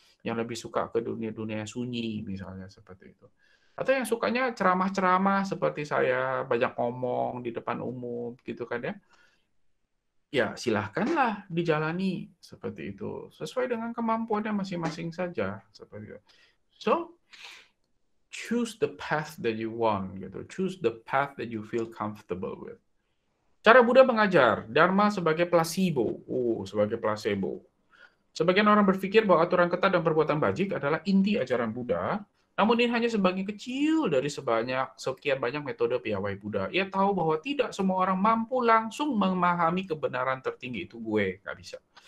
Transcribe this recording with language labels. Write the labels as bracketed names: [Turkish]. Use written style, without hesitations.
[Indonesian] Yang lebih suka ke dunia-dunia sunyi, misalnya seperti itu. Atau yang sukanya ceramah-ceramah seperti saya, banyak ngomong di depan umum, gitu kan ya. Ya silahkanlah dijalani seperti itu. Sesuai dengan kemampuannya masing-masing saja. Seperti itu. [English] So, choose the path that you want, [Indonesian] gitu. [English] Choose the path that you feel comfortable with. [Indonesian] Cara Buddha mengajar Dharma sebagai placebo. Sebagai placebo. Sebagian orang berpikir bahwa aturan ketat dan perbuatan bajik adalah inti ajaran Buddha, namun ini hanya sebagian kecil dari sekian banyak metode piawai Buddha. Ia tahu bahwa tidak semua orang mampu langsung memahami kebenaran tertinggi itu gue, nggak bisa.